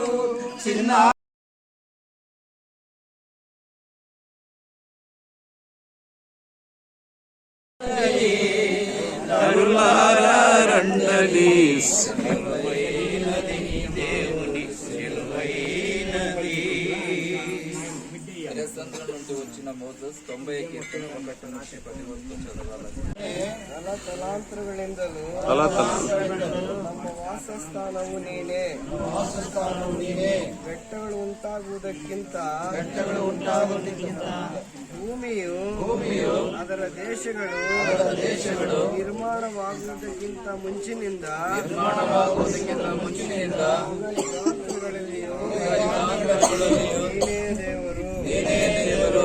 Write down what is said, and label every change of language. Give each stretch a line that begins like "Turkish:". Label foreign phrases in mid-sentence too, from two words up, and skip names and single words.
Telugu: చిన్న నరులారా రండని, సెలవైనది దేవుని సెలవైనది. నుండి వచ్చిన మోసెస్ 90 కీర్తన 1 నుంచి 10 వరకు చదవాలి.
Kannada: తలాంతరಗಳಿಂದಲೂ ನಮ್ಮ ವಾಸಸ್ಥಾನವು ನೀನೇ. ಬೆಟ್ಟಗಳು ಉಂಟಾಗುವುದಕ್ಕಿಂತ ಭೂಮಿಯು ಅದರ ದೇಶಗಳು ನಿರ್ಮಾಣವಾಗುವುದಕ್ಕಿಂತ ಮುಂಚಿನಿಂದ ನೀನೇ ದೇವರು.